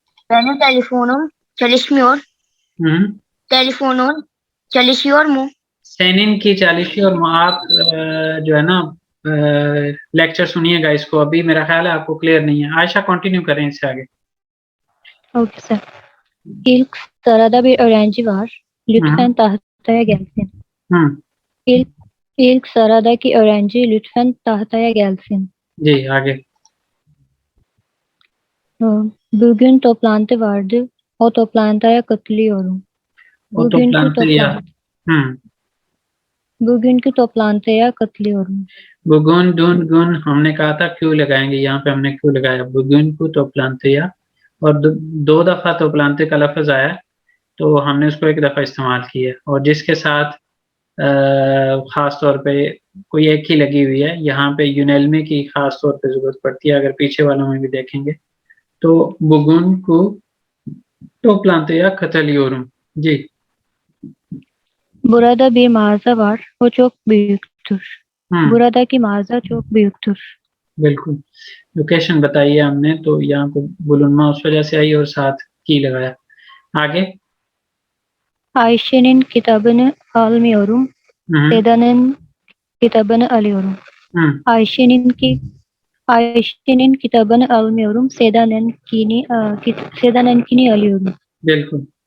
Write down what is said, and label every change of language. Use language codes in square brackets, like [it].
[tr] Benim telefonum çalışmıyor. Telefonun çalışıyor mu? [hi] सेनिन की चालीसी और आप जो है ना लेक्चर सुनिएगा इसको, अभी मेरा ख्याल है आपको क्लियर नहीं है। आयशा कंटिन्यू करें इससे आगे। [en] Okay sir. [tr] İlk sırada bir öğrenci var. Lütfen tahtaya gelsin. İlk sıradaki öğrenci lütfen tahtaya gelsin. [hi] जी आगे। [tr] Bugün toplantı vardı. O toplantıya katılıyorum. O toplantıya. Bugünkü toplantıya katılıyorum. [hi] Bugun दुन गुन हमने कहा था क्यों लगाएंगे, यहाँ पे हमने क्यों लगाया बुगुन को तोप्लांतिया, और दो दफा तोप्लांते का लफ्ज आया तो हमने उसको एक दफा इस्तेमाल किया, और जिसके साथ खास तौर पे कोई एक ही लगी हुई है, यहाँ पे यूनेल्मे की खास तौर पे जरूरत पड़ती है। अगर पीछे वालों में भी देखेंगे तो बुगुन को [tr] toplantıya katılıyorum. [hi] जी [tr] Burada bir mağaza var. O çok büyüktür. Buradaki mağaza çok büyüktür. [hi] बिल्कुल। लोकेशन बताइए हमने, तो यहाँ पे बुलुनमा उस वजह से आई और साथ की लगाया। आगे। [tr] Ayşe'nin kitabını almıyorum. Seda'nın kitabını alıyorum. Ayşe'nin kitabını almıyorum. Seda'nınkini alıyorum. [hi] बिल्कुल।